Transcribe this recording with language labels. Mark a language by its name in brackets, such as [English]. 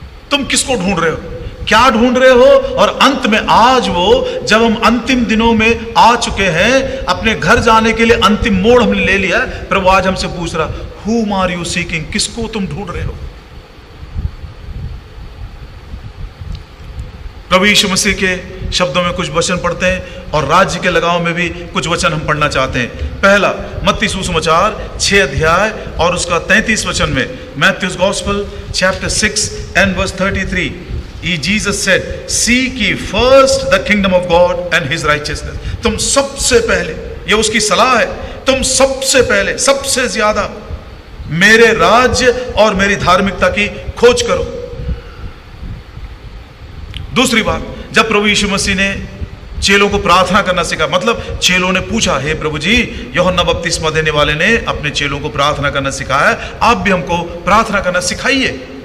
[Hindi] तुम किसको ढूंढ रहे हो, क्या ढूंढ रहे हो? और अंत में आज वो जब हम अंतिम दिनों में आ चुके हैं, अपने घर जाने के लिए अंतिम मोड़ हमने ले लिया, प्रभु आज हमसे पूछ रहा, [English] whom are you seeking, [Hindi] किसको तुम ढूंढ रहे हो? प्रभु यीशु मसीह के शब्दों में कुछ वचन पढ़ते हैं और राज्य के लगाव में भी कुछ वचन हम पढ़ना चाहते हैं। पहला मत्ती सुसमाचार 6 अध्याय और उसका 33 वचन में, [English] Matthew's gospel chapter 6 and verse 33, Jesus said, seek ye first the kingdom of God and his righteousness. [Hindi] तुम सबसे पहले, ये उसकी सलाह है, तुम सबसे पहले सबसे ज्यादा मेरे राज्य और मेरी धार्मिकता की खोज करो। दूसरी बात, जब प्रभु यीशु मसीह ने चेलों को प्रार्थना करना सिखा, मतलब चेलों ने पूछा, हे प्रभु जी, यूहन्ना बपतिस्मा देने वाले ने अपने चेलों को प्रार्थना करना सिखाया, आप भी हमको प्रार्थना करना सिखाइए।